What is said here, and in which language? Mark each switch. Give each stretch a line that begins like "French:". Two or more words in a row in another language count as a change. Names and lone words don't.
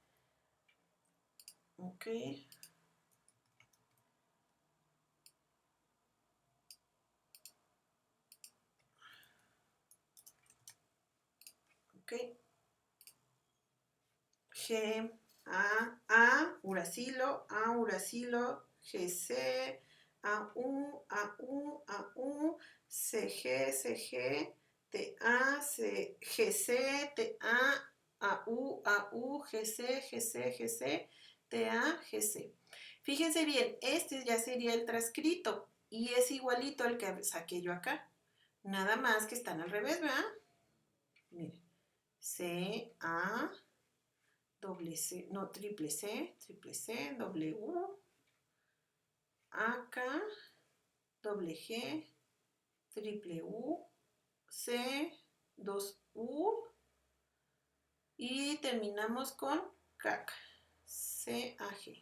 Spanish: Ok. Ok. G, uracilo, GC, AU, CG, TA, GC, TA, GC, TA, GC. Fíjense bien, este ya sería el transcrito y es igualito al que saqué yo acá. Nada más que están al revés, ¿verdad? Miren, C, A, doble C, no, triple C, W, AK, doble G, triple U, C, 2U y terminamos con CAC, CAG.